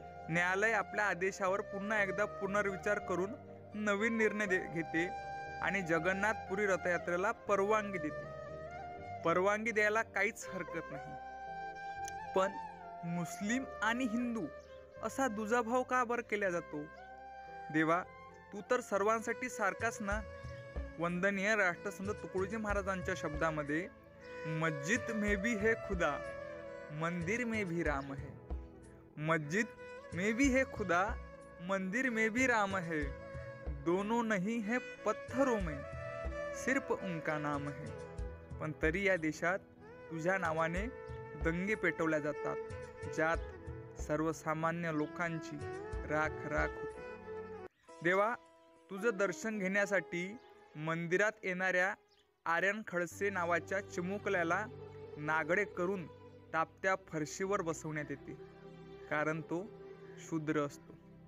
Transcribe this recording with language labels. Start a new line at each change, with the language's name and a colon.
Marathi: न्यायालय आपल्या आदेशावर पुन्हा एकदा पुनर्विचार करून नवीन निर्णय घेते आणि जगन्नाथपुरी रथयात्रेला परवानगी देते. परवानगी द्यायला काहीच हरकत नाही, पण मुस्लिम आणि हिंदू असा दुजाभाव का बरं केला जातो? देवा, तू तर सर्वांसाठी सारखाच ना. वंदनीय राष्ट्रसंत तुकडोजी महाराजांच्या शब्दामध्ये,
Hindi: मस्जिद में भी है खुदा, मंदिर में भी राम है. मस्जिद में भी है खुदा, मंदिर में भी राम है. दोनों नहीं है पत्थरों में, सिर्फ उनका नाम है.
Marathi: पण तरी या देशात तुझ्या नावाने दंगे पेटवल्या जातात, ज्यात सर्वसामान्य लोकांची राख होते. देवा, तुझं दर्शन घेण्यासाठी मंदिरात येणाऱ्या आर्यन खडसे नावाच्या चिमुकल्याला नागडे करून तापत्या फरशीवर बसवण्यात येते, कारण तो शूद्र असतो.